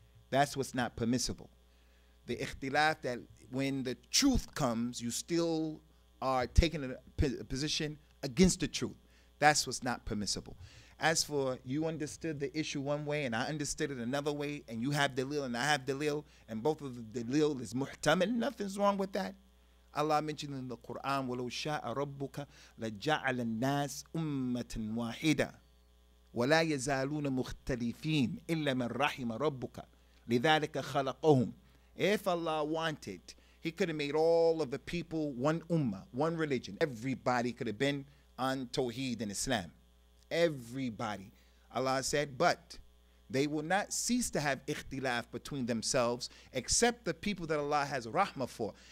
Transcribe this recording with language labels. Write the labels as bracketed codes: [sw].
[en] That's what's not permissible. The ikhtilaf, that when the truth comes, you still are taking a position against the truth. That's what's not permissible. As for you understood the issue one way and I understood it another way, and you have dalil and I have dalil, and both of the dalil is muhtamal, nothing's wrong with that. Allah mentioned in the Quran, [ar] وَلَوْ شَاءَ رَبُّكَ لَجَعَلَ النَّاسِ أُمَّةً وَاحِدَةً وَلَا يَزَالُونَ مُخْتَلِفِينَ إِلَّا مَنْ رَحِمَ رَبُّكَ لِذَلِكَ خَلَقَهُمْ. [en] If Allah wanted, He could have made all of the people one ummah, one religion. Everybody could have been on Tawheed and Islam. Everybody. Allah said, but they will not cease to have ikhtilaf between themselves, except the people that Allah has rahmah for.